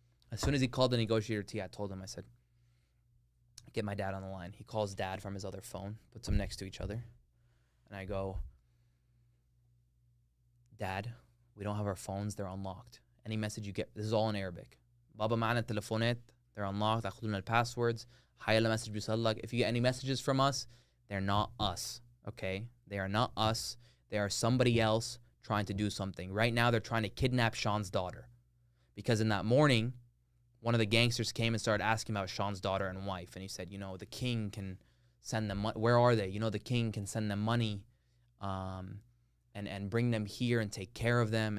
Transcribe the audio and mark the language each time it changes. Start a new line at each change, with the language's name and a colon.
English: As soon as he called the negotiator T, I told him, I said, get my dad on the line. He calls dad from his other phone, puts them next to each other. And I go, Dad, we don't have our phones. They're unlocked. Any message you get, this is all in Arabic. Baba
Arabic: معنا التليفونات,
English: they're unlocked.
Arabic: أخذوا لنا passwords. هاي message بيوصلك.
English: If you get any messages from us, they're not us, okay? They are not us. They are somebody else trying to do something. Right now, they're trying to kidnap Sean's daughter. Because in that morning, one of the gangsters came and started asking about Sean's daughter and wife. And he said, you know, the king can send them money. Where are they? You know, the king can send them money and bring them here and take care of them.